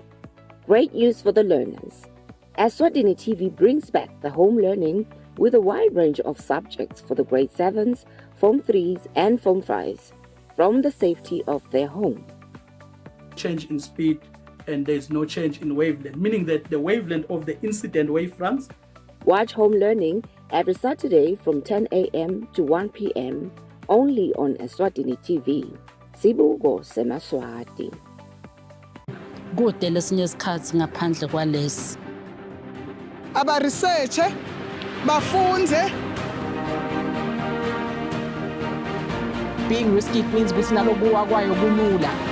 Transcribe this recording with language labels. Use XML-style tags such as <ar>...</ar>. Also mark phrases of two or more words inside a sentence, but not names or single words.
<en>Great news for the learners. Eswatini TV brings back the home learning with a wide range of subjects for the grade 7s, Form 3s and Form 5s from the safety of their home. Change in speed and there's no change in wavelength, meaning that the wavelength of the incident wavefronts. Watch home learning every Saturday from 10 a.m. to 1 p.m. only on Eswatini TV.</en> <ss>Sibuko semaswati. Kude lesinye isikhathi ngaphandle kwalesi. Aba research bafunze.</ss> <en>Being risky means</en> <ss>ukuthi nalokuwa kwayo kulula.</ss>